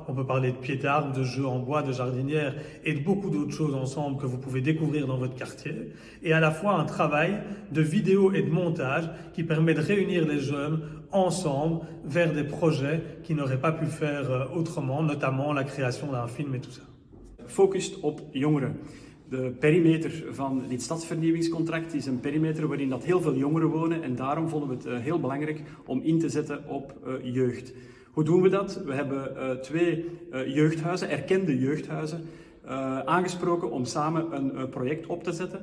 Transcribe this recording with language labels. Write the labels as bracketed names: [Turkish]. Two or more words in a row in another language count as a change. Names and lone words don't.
[French] On peut parler de pieds d'arbres, de jeux en bois, de jardinières et de beaucoup d'autres choses ensemble que vous pouvez découvrir dans votre quartier. Et à la fois un travail de vidéo et de montage qui permet de réunir les jeunes ensemble vers des projets qu'ils n'auraient pas pu faire autrement, notamment la création d'un film et tout ça. [Dutch] Focust op jongeren. De perimeter van dit stadsvernieuwingscontract is een perimeter waarin dat heel veel jongeren wonen en daarom vonden we het heel belangrijk om in te zetten op jeugd. Hoe doen we dat? We hebben 2 jeugdhuizen, erkende jeugdhuizen, aangesproken om samen een project op te zetten.